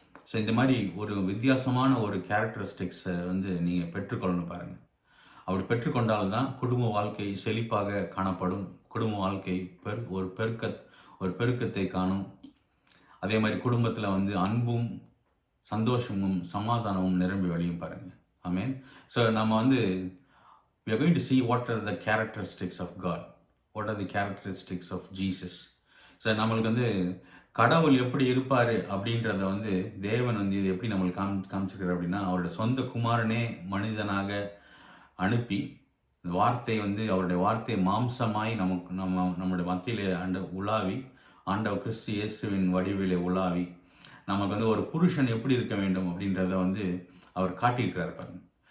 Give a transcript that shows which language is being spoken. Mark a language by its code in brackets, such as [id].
[ta] So இந்த மாதிரி ஒரு வித்தியாசமான ஒரு கேரக்டரிஸ்டிக்ஸை வந்து நீங்கள் பெற்றுக்கொள்ளணும் பாருங்கள். அப்படி பெற்றுக்கொண்டால்தான் குடும்ப வாழ்க்கை செழிப்பாக காணப்படும். குடும்ப வாழ்க்கை ஒரு பெருக்கத்தை காணும். அதே மாதிரி குடும்பத்தில் வந்து அன்பும் சந்தோஷமும் சமாதானமும் நிரம்பி வழியும் பாருங்கள். ஆமேன். ஸோ நம்ம வந்து [en] we are going to see what are the characteristics of God, what are the characteristics of Jesus. [ta] So நம்மளுக்கு வந்து கடவுள் எப்படி இருப்பார் அப்படின்றத வந்து தேவன் வந்து இது எப்படி நம்மளுக்கு காமிச்சிருக்காரு அப்படின்னா, அவருடைய சொந்த குமாரனே மனிதனாக அனுப்பி வார்த்தை வந்து அவருடைய வார்த்தை மாம்சமாய் நம்முடைய மத்தியிலே உலாவி, ஆண்டவர் கிறிஸ்து இயேசுவின் வடிவிலே உலாவி நமக்கு வந்து ஒரு புருஷன் எப்படி இருக்க வேண்டும் அப்படின்றத வந்து அவர் காட்டியிருக்கிறார் பாருங்க.